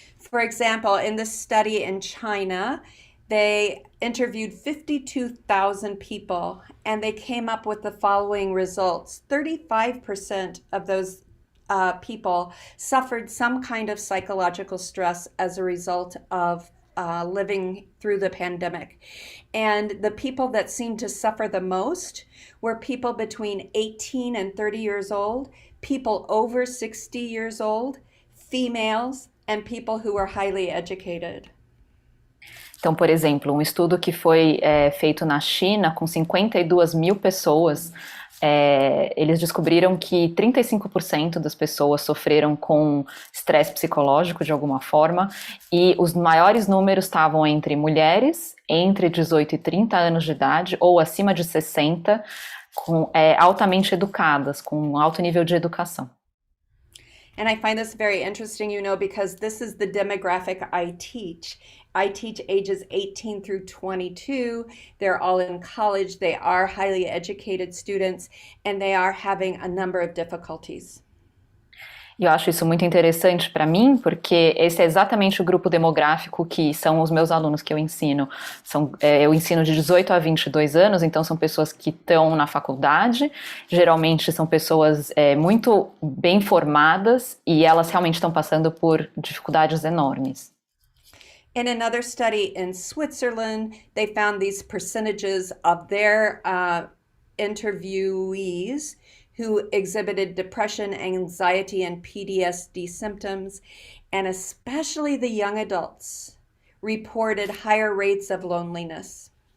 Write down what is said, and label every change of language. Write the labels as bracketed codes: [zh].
[en] For example, in this study in China, they interviewed 52,000 people and they came up with the following results. 35% of those people suffered some kind of psychological stress as a result of living through the pandemic. And the people that seemed to suffer the most were people between 18 and 30 years old, people over 60 years old, females, and people who are highly educated. [pt] Então, por exemplo, um estudo que foi feito na China com 52 mil pessoas, eles descobriram que 35% das pessoas sofreram com estresse psicológico de alguma forma, e os maiores números estavam entre mulheres entre 18 e 30 anos de idade ou acima de 60, altamente educadas, com alto nível de educação. [en] And I find this very interesting, because this is the demographic I teach. I teach ages 18 through 22. They're all in college. They are highly educated students, and they are having a number of difficulties. [pt] E eu acho isso muito interessante para mim, porque esse é exatamente o grupo demográfico que são os meus alunos que eu ensino. Eu ensino de 18 a 22 anos, então são pessoas que estão na faculdade, geralmente são pessoas muito bem formadas e elas realmente estão passando por dificuldades enormes. [en] In another study in Switzerland, they found these percentages of their interviewees who exhibited depression, anxiety, and PTSD symptoms, and especially the young adults reported higher rates of loneliness.